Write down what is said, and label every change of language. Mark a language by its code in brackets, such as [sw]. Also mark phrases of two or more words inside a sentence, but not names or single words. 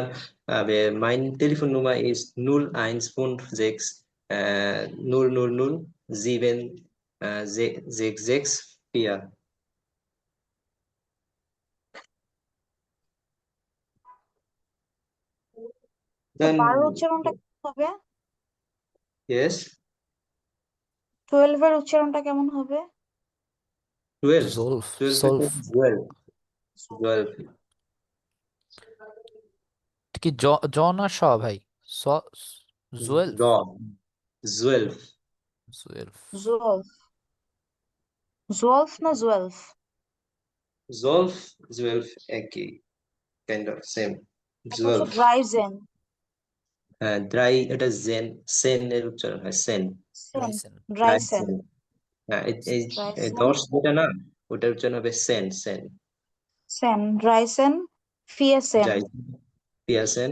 [de] Aber meine Telefonnummer ist 0156 000 7664. Dann, [bn] 12 উচ্চারণটা কি হবে? yes, 12 এর উচ্চারণটা কেমন হবে? 12. জোলফ 12 সোলফ 12. 12. কি জ না স ভাই? স জুয়েলফ 12. জুয়েলফ জুয়েলফ, জুয়েলফ না জুয়েলফ? 12, 12, একই, [en] kind of same. [bn] এটা হচ্ছে 12. ড্রাইজেন। হ্যাঁ, ড্রাই, এটা সেন এর উচ্চারণ হয়, সেন। রাইসেন ড্রাইসেন, হ্যাঁ, এই ড্রাইসেন, 10 যেটা না, ওটার উচ্চারণ হবে সেন। সেন, ড্রাইসেন, ফিয়েসেন, যাই, পিয়াসেন,